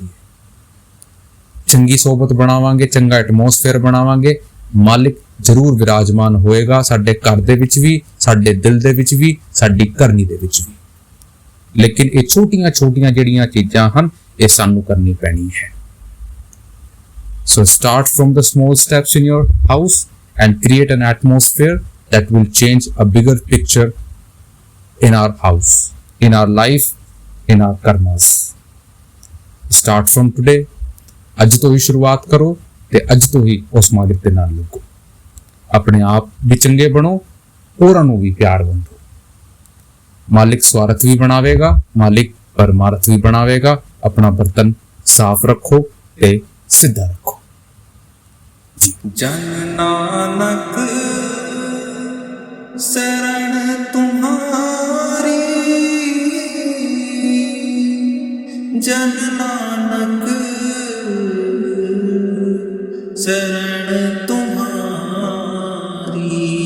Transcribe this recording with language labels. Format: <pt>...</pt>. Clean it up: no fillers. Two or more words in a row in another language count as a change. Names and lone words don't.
<pa>ਚੰਗੀ ਸੋਬਤ ਬਣਾਵਾਂਗੇ, ਚੰਗਾ ਐਟਮੋਸਫੇਅਰ ਬਣਾਵਾਂਗੇ, ਮਾਲਿਕ ਜ਼ਰੂਰ ਵਿਰਾਜਮਾਨ ਹੋਏਗਾ ਸਾਡੇ ਘਰ ਦੇ ਵਿੱਚ ਵੀ, ਸਾਡੇ ਦਿਲ ਦੇ ਵਿੱਚ ਵੀ, ਸਾਡੀ ਕਰਨੀ ਦੇ ਵਿੱਚ ਵੀ। ਲੇਕਿਨ ਇਹ ਛੋਟੀਆਂ ਛੋਟੀਆਂ ਜਿਹੜੀਆਂ ਚੀਜ਼ਾਂ ਹਨ ਇਹ ਸਾਨੂੰ ਕਰਨੀ ਪੈਣੀ ਹੈ।</pa> <en>So start from the small steps in your house and create an atmosphere that will change a bigger picture in our house, in our life, in our karmas. Start from today.</en> <pa>ਅੱਜ ਤੋਂ ਹੀ ਸ਼ੁਰੂਆਤ ਕਰੋ ਤੇ ਅੱਜ ਤੋਂ ਹੀ ਉਸ ਮਾਲਿਕ ਦੇ ਨਾਲ ਲੱਗੋ। ਆਪਣੇ ਆਪ ਵੀ ਚੰਗੇ ਬਣੋ, ਹੋਰਾਂ ਨੂੰ ਵੀ ਪਿਆਰ ਵੰਡੋ। ਮਾਲਿਕ ਸਵਾਰਥ ਵੀ ਬਣਾਵੇਗਾ, ਮਾਲਿਕ ਪਰਮਾਰਥ ਵੀ ਬਣਾਵੇਗਾ। ਆਪਣਾ ਬਰਤਨ ਸਾਫ਼ ਰੱਖੋ ਤੇ ਸਿੱਧਾ ਰੱਖੋ। ਜਨ ਨਾਨਕ ਸ਼ਰਣ ਤੁਮ੍ਹਾਰੀ, ਜਨ ਨਾਨਕ ਸ਼ਰਣ ਤੁਮ੍ਹਾਰੀ।</pa>